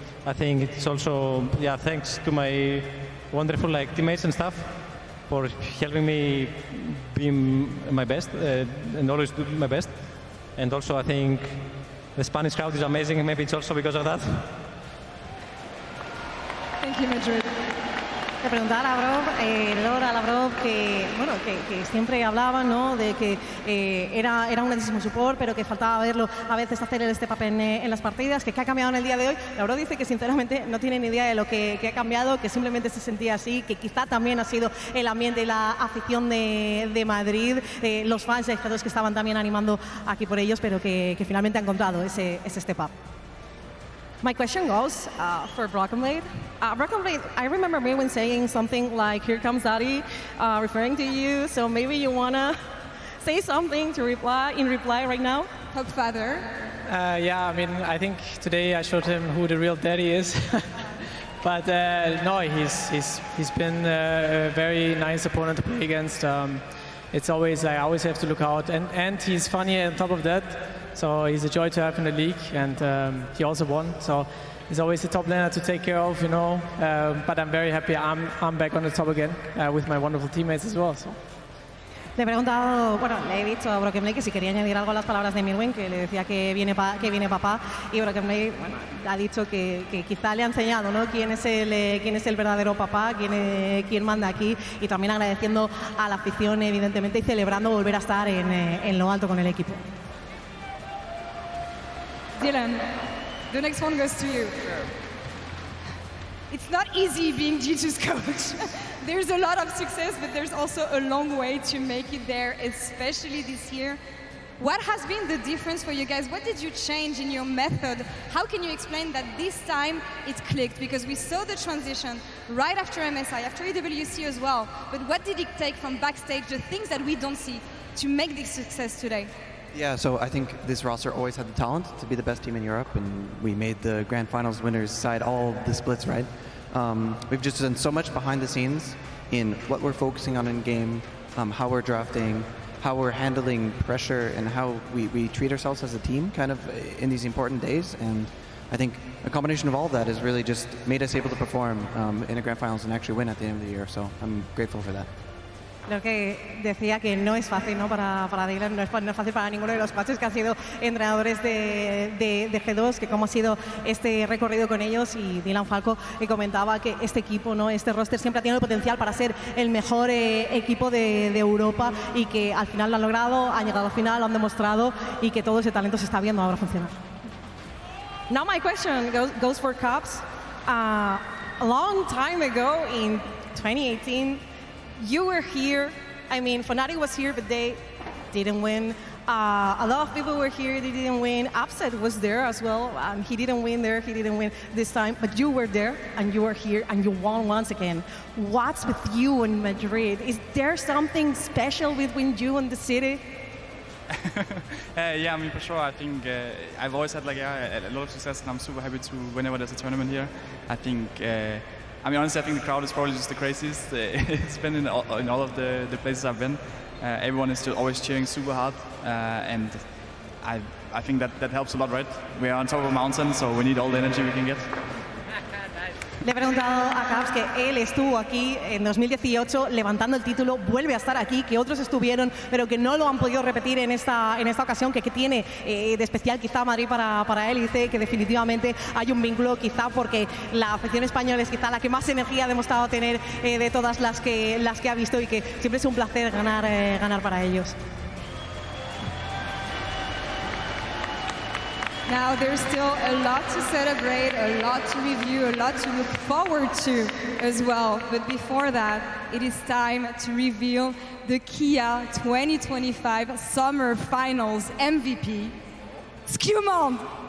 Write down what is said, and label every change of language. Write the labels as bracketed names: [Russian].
[English] I think it's also, yeah, thanks to my wonderful teammates and staff for helping me be my best and always do my best. And also I think the Spanish crowd is amazing, and maybe it's also because of that. Thank you, Madrid. [Spanish] Le preguntaba a Labrov, que siempre hablaba, ¿no?, de que era un grandísimo support, pero que faltaba verlo a veces hacer el step up en las partidas, que ha cambiado en el día de hoy. Laure dice que sinceramente no tiene ni idea de lo que ha cambiado, que simplemente se sentía así, que quizá también ha sido el ambiente y la afición de Madrid, los fans de Sjokz que estaban también animando aquí por ellos, pero que finalmente ha encontrado ese step up. [English] My question goes for BrokenBlade. BrokenBlade, I remember me when saying something like, "Here comes Daddy," referring to you. So maybe you wanna say something to reply right now. Hope father. Yeah, I mean, I think today I showed him who the real daddy is. But no, he's been a very nice opponent to play against. It's always, I always have to look out, and he's funny on top of that. So he's a joy to have in the league, and he also won. So he's always the top laner to take care of, you know. But I'm very happy I'm back on the top again with my wonderful teammates as well. So. [Spanish] Le he preguntado, bueno, le he dicho a BrokenBlade que si quería añadir algo a las palabras de Mirwin, que le decía que viene papá, y BrokenBlade, bueno, ha dicho que quizá le ha enseñado, ¿no?, quién es el verdadero papá, quién manda aquí, y también agradeciendo a la afición, evidentemente, y celebrando volver a estar en lo alto con el equipo. [English] Dylan, the next one goes to you. It's not easy being G2's coach. There's a lot of success, but there's also a long way to make it there, especially this year. What has been the difference for you guys? What did you change in your method? How can you explain that this time it clicked? Because we saw the transition right after MSI, after EWC as well. But what did it take from backstage, the things that we don't see, to make this success today? Yeah, so I think this roster always had the talent to be the best team in Europe, and we made the Grand Finals winners side all the splits, right? We've just done so much behind the scenes in what we're focusing on in game, how we're drafting, how we're handling pressure, and how we treat ourselves as a team kind of in these important days. And I think a combination of all of that has really just made us able to perform in a Grand Finals and actually win at the end of the year. So I'm grateful for that. [Spanish] Lo que decía que no es fácil, ¿no?, para Dylan, no es fácil para ninguno de los coaches que han sido entrenadores de G2, que cómo ha sido este recorrido con ellos, y Dylan Falco que comentaba que este equipo, ¿no?, este roster siempre ha tenido el potencial para ser el mejor equipo de Europa, y que al final lo han logrado, han llegado al final, lo han demostrado, y que todo ese talento se está viendo ahora funcionar. [English] Now my question goes for Cups. A long time ago in 2018, you were here. I mean, Fnatic was here, but they didn't win. A lot of people were here, they didn't win. Upset was there as well. He didn't win there, he didn't win this time. But you were there, and you were here, and you won once again. What's with you in Madrid? Is there something special between you and the city? Yeah, I mean, for sure. I think I've always had a lot of success, and I'm super happy to whenever there's a tournament here. I think. I mean, honestly, I think the crowd is probably just the craziest. It's been in all of the places I've been. Everyone is always cheering super hard, and I think that helps a lot, right? We are on top of a mountain, so we need all the energy we can get. [Spanish] Le he preguntado a Caps que él estuvo aquí en 2018 levantando el título, vuelve a estar aquí, que otros estuvieron, pero que no lo han podido repetir en esta ocasión, que tiene de especial quizá Madrid para él, y dice que definitivamente hay un vínculo, quizá porque la afición española es quizá la que más energía ha demostrado tener de todas las que ha visto, y que siempre es un placer ganar para ellos. [English] Now there's still a lot to celebrate, a lot to review, a lot to look forward to as well. But before that, it is time to reveal the Kia 2025 Summer Finals MVP, SkewMond.